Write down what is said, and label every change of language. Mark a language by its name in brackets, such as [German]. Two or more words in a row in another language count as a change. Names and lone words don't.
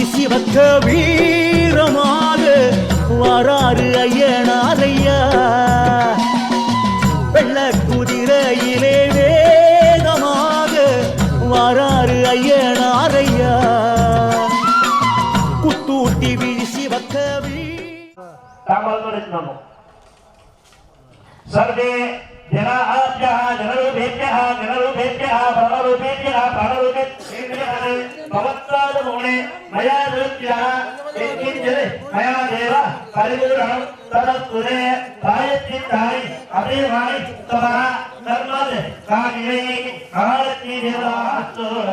[Tamil] சிவக்க வீரமாக வராறு ஐயனாரையா வெள்ள குதிரையிலே வேகமாக வராறு ஐயனாரையா குத்தூட்டி வீழ் சிவக்க [Sanskrit] सर्वे जनाभ्यः जनरूपेभ्यः प्राणरूपेभ्यः भवत्पादमूले मया दृष्ट्या यत्किञ्चित् मया देव परिपूर्णं तदस्तुते प्रायश्चित्तानि अभिमानि तवः कर्मत् कामिनै महालक्ष्मी देवतास्तु